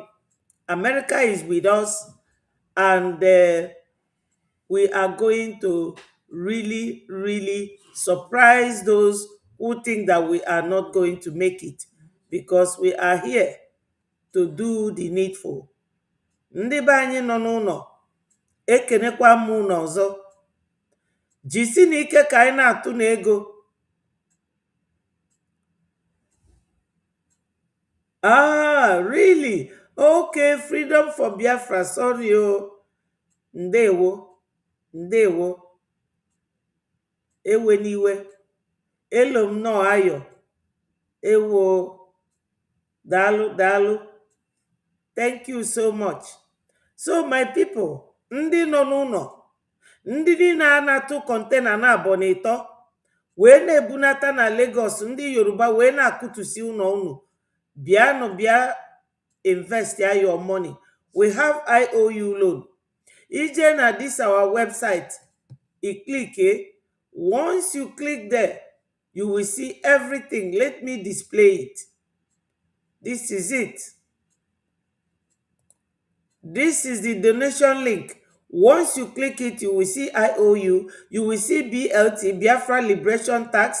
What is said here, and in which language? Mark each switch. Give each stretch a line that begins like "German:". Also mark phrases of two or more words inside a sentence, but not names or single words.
English: America is with us, and we are going to really, really surprise those who think that we are not going to make it, because we are here to do the needful.
Igbo: Ndị be anyị nọ n'ụlọ, ekenekwa m unu ọzọ. Jisi n'ike ka anyị na-atụ n'ego.
English: Really? Okay, freedom for Biafra. Sorry, oh.
Igbo: Ndewo. Ndewo. Ewe n'iwe. Elo m nọ ayọ. Ewo. Dalu, dalu.
English: Thank you so much. So, my people,
Igbo: ndị nọ n'ụlọ, ndị niile na-anatụ kọntena na abọnịtọ, wee na-ebunata na Lagos, ndị Yoruba wee na-akụtusi ụlọ unu. Bịanụ bịa
English: invest your money. We have IOU loan.
Igbo: Ije na
English: this our website, you click. Once you click there, you will see everything. Let me display it. This is it. This is the donation link. Once you click it, you will see IOU. You will see BLT, Biafra Liberation Tax.